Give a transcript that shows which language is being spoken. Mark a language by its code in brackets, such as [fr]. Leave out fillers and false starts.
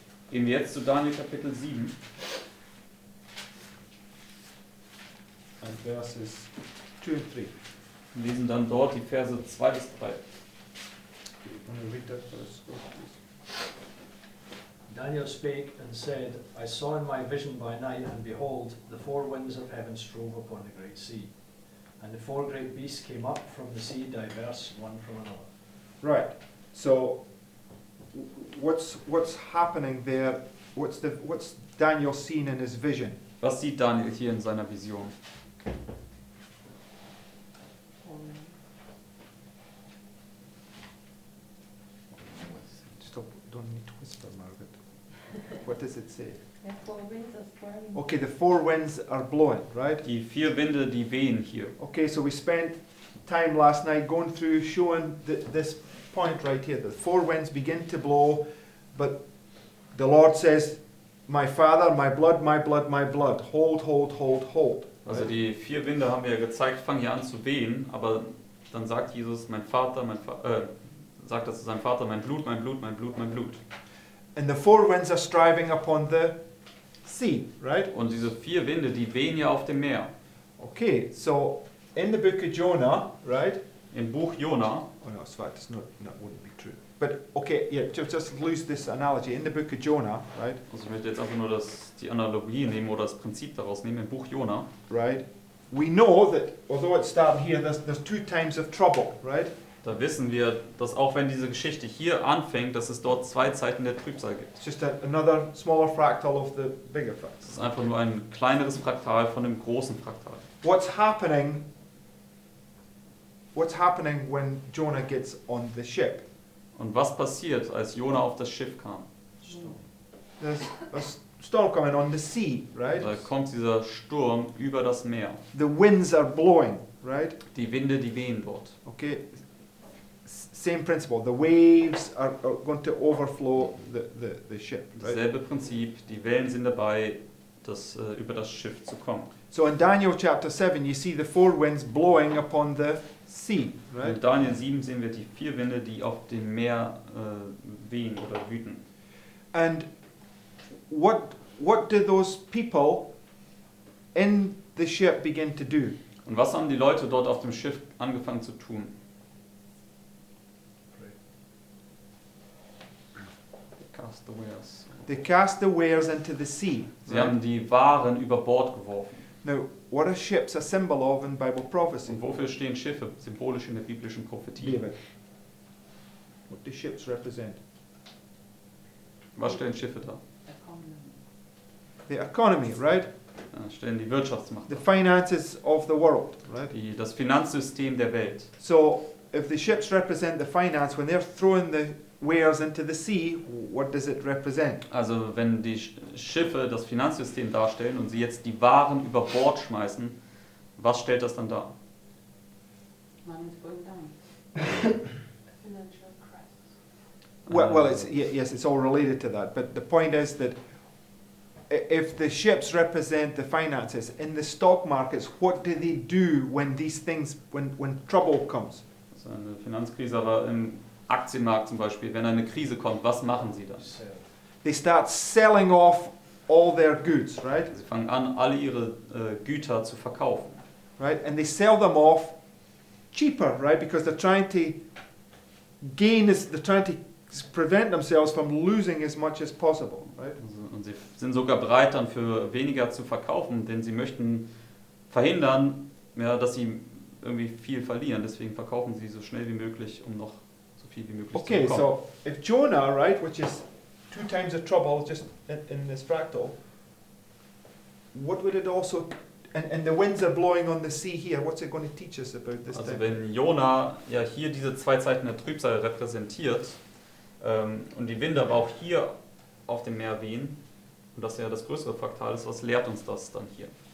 [de] Gehen wir jetzt zu Daniel Kapitel 7. [en] And verses 2 and 3. [de] Wir lesen dann dort die Verse 2 bis 3. [en] Want to read that first, please? Daniel spake and said, I saw in my vision by night, and behold, the four winds of heaven strove upon the great sea. And the four great beasts came up from the sea, diverse one from another. Right. So, what's happening there? What's Daniel seen in his vision? [de] Was sieht Daniel hier in seiner Vision? [en] Stop! Don't need to whisper, Margaret. What does it say? The four winds are sprung. Okay, the four winds are blowing, right? [de] Die 4 Winde, die wehen hier. [en] Okay, so we spent time last night going through showing this point right here. The four winds begin to blow, but the Lord says, my Father, my blood, my blood, my blood. Hold, hold, hold, hold. [de] Also die 4 Winde haben wir ja gezeigt, fangen hier an zu wehen, aber dann sagt Jesus, mein Vater, sagt das zu seinem Vater, mein Blut, mein Blut, mein Blut, mein Blut. [en] And the four winds are striving upon the sea, right? [de] Und diese 4 Winde, die wehen ja auf dem Meer. [en] Okay, so in the book of Jonah, right? [de] Im Buch Jona, [en] Oh no, it's fact, it's not, that wouldn't be true. But okay, yeah, just lose this analogy. In the book of Jonah, right? [de] also ich möchte jetzt einfach nur die Analogie nehmen oder das Prinzip daraus nehmen, im Buch Jona, [en] Right? We know that although it's starting here, there's 2 times of trouble, right? [de] da wissen wir, dass auch wenn diese Geschichte hier anfängt, dass es dort 2 Zeiten der Trübsal gibt. [en] It's just another smaller fractal of the bigger [de] Es [en] fractal. [de] ist einfach nur ein kleineres Fraktal von dem großen Fraktal. [en] What's happening when Jonah gets on the ship? [de] Und was passiert, als Jona auf das Schiff kam? [en] There's a storm coming on the sea, right? [de] Da kommt dieser Sturm über das Meer. [en] The winds are blowing, right? [de] Die Winde, die wehen dort. [en] Okay. Same principle. The waves are going to overflow the ship, right? [de] Dasselbe Prinzip, die Wellen sind dabei, über das Schiff zu kommen. [en] So in Daniel chapter 7, you see the four winds blowing upon the sea, right? [de] In Daniel 7 sehen wir die 4 Winde, die auf dem Meer wehen oder wüten. [en] And what do those people in the ship begin to do? [de] Und was haben die Leute dort auf dem Schiff angefangen zu tun? [en] Cast the wares. They cast the wares into the sea. [de] Sie haben die Waren über Bord geworfen. [en] Now, what are ships a symbol of in Bible prophecy? [de] Und wofür stehen Schiffe, symbolisch in der biblischen Prophetie? [en] David. What do ships represent? [de] Was stellen Schiffe dar? [en] The economy, right? [de] Ja, stellen die Wirtschaftsmacht [en] The [de] dar. [en] finances of the world, right? [de] Das Finanzsystem der Welt. [en] So, if the ships represent the finance, when they're throwing the wares into the sea, what does it represent? [de] Also wenn die Schiffe das Finanzsystem darstellen und sie jetzt die Waren über Bord schmeißen, was stellt das dann dar? [en] Money's going down. Financial crisis. Well, yes, it's all related to that. But the point is that if the ships represent the finances in the stock markets, what do they do when these things, when trouble comes? [de] Also eine Finanzkrise, aber im Aktienmarkt zum Beispiel, wenn eine Krise kommt, was machen sie dann? [en] They start selling off all their goods, right? [de] Sie fangen an, alle ihre Güter zu verkaufen. [en] Right, and they sell them off cheaper, right? Because they're trying to they're trying to prevent themselves from losing as much as possible, right? [de] Also, und sie sind sogar bereit, dann für weniger zu verkaufen, denn sie möchten verhindern, ja, dass sie irgendwie viel verlieren. Deswegen verkaufen sie so schnell wie möglich, um noch so viel wie möglich [en] Okay, [de] zu bekommen. [en] so if Jonah, right, which is 2 times the trouble just in this fractal, what would it also, and the winds are blowing on the sea here, what's it going to teach us about this [de] Also [en] thing? [de] wenn Jona ja hier diese 2 Zeiten der Trübsal repräsentiert und die Winde aber auch hier auf dem Meer wehen, und das ja das größere Fraktal ist, was lehrt uns das dann hier?